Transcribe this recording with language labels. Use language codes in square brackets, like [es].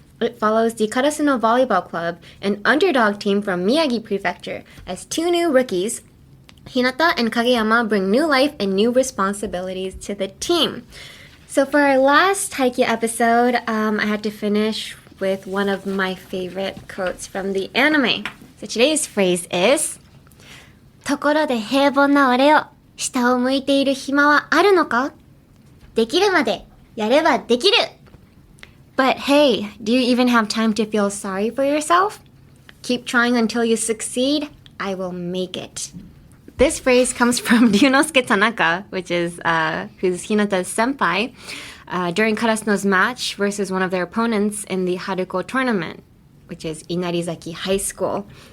[en] It follows the Karasuno Volleyball Club, an underdog team from Miyagi Prefecture, as 2 new rookies, Hinata and Kageyama, bring new life and new responsibilities to the team. So for our last Haikyu episode, I had to finish with one of my favorite quotes from the anime. So today's phrase is ところで平凡な俺よ、下を向いている暇はあるのか？ [ja] できるまでやればできる。 [en] But hey, do you even have time to feel sorry for yourself? Keep trying until you succeed. I will make it. This phrase comes from Ryunosuke Tanaka, which is who's Hinata's senpai, during Karasuno's match versus one of their opponents in the Haruko tournament, which is Inarizaki High School.